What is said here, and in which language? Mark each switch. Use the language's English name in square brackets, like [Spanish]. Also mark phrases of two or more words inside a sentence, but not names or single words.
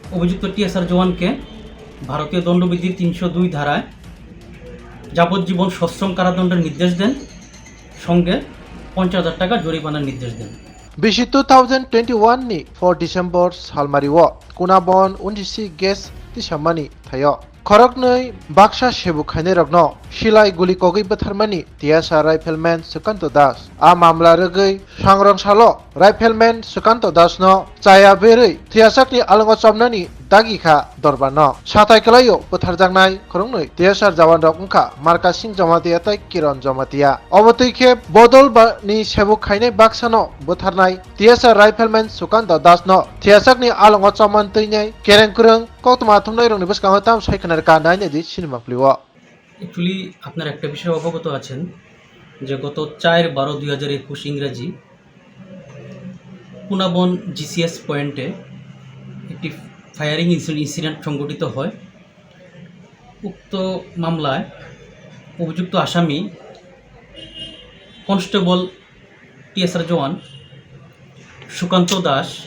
[Bangla] অভিযুক্ত TSR জওয়ানকে ভারতীয় দণ্ডবিধির 302 ধারায় যাবজ্জীবন সশ্রম কারাদণ্ডের নির্দেশ দেন, সঙ্গে 50,000 টাকা জরিমানার নির্দেশ দেন। [Kok Borok] Bishi 2021 ni 4 December salmariwo kunabon unjisi ges tisamani thayo khorok nei baksa sebu khaine rokno silai guli kogui Bwtharnai TSR rifleman Sukanta das a mamla rogui Swrangchati rifleman Sukanta Dasno chaya berui Thwiyasak ni Alongo Chopjakkha dagi kha dorbarno satai kalayo Bwtharnai khoroknoi TSR Jawan rok ungkha marka sing Jamatiya tai Kiran Jamatiya obotui khe bodol ni sebu khaine baksano Bwtharnai TSR rifleman Sukanta Dasno Thwiyasak ni Alongo Chopjakkha teinai Kiran kurung koktoma thumnai rokni bwskango tam saikhanar ka naine di cinema pliwo। [Bangla] অ্যাকচুয়ালি আপনারা একটা বিষয়ে অবগত আছেন যে গত 4/12/2021 ইংরাজি কুনাবন GCS পয়েন্টে একটি [English] firing incident [Bangla] সংঘটিত হয়। উক্ত মামলায় অভিযুক্ত আসামি কনস্টেবল TSR জওয়ান সুকান্ত দাস